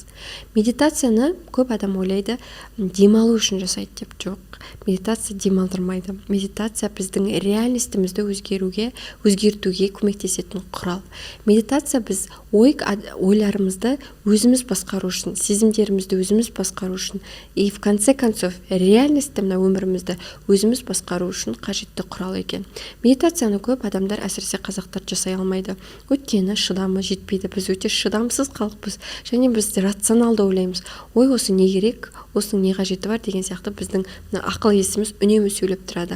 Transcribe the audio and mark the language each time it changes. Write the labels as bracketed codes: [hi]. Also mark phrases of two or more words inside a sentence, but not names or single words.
[kk] Медитацияны көп адам ойлайды, демалу үшін жасайды деп. Жоқ, медитация демалдырмайды. Медитация біздің реальностімізді өзгертуге көмектесетін құрал. Медитация біз ойларымызды өзіміз басқару үшін, сезімдерімізді өзіміз басқару үшін, [ru] и в конце концов [kk] реальностьті мына өмірімізді өзіміз басқару үшін қажетті құрал екен. Медитацияны көп адамдар, әсіресе қазақтар, жасай алмайды. Өйткені шыдамы жетпейді. Біз өте шыдамсыз халықпыз, және біз рационалды ойлаймыз. Ой, осы не керек, осының не қажеті бар деген сияқты біздің ақыл есіміз үнемі сөйлеп тұрады.